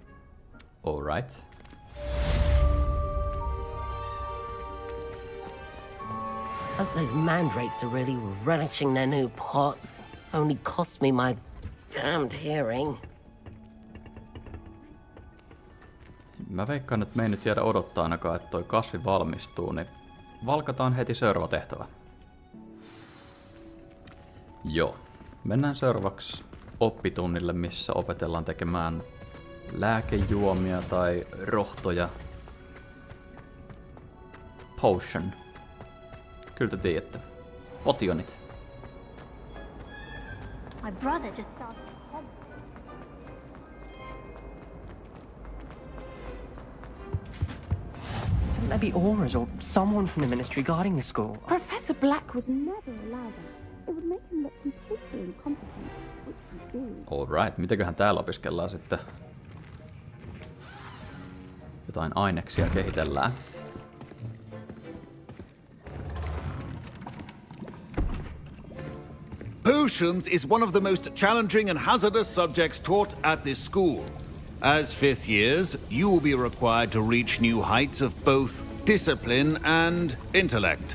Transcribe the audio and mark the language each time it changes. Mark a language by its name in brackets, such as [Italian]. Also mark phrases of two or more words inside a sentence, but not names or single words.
[English] All right. Hope those mandrakes are really relishing their new pots. Only cost me my damned hearing. [Finnish] Mä veikkaan, että me ei nyt jäädä odottaa ainakaan, että toi kasvi valmistuu, niin valkataan heti seuraava tehtävä. Joo. Mennään seuraavaksi oppitunnille, missä opetellaan tekemään lääkejuomia tai rohtoja. Potion. Kyllä te tiedätte. Potionit. [English] My brother just started. There be auras or someone from the ministry guarding the school. Professor Black would never allow that. It would make him look completely incompetent, which he is. [Finnish] Alright, mitäköhän täällä opiskellaan sitten? Jotain aineksia kehitellään. [English] Potions is one of the most challenging and hazardous subjects taught at this school. As fifth years, you will be required to reach new heights of both discipline and intellect.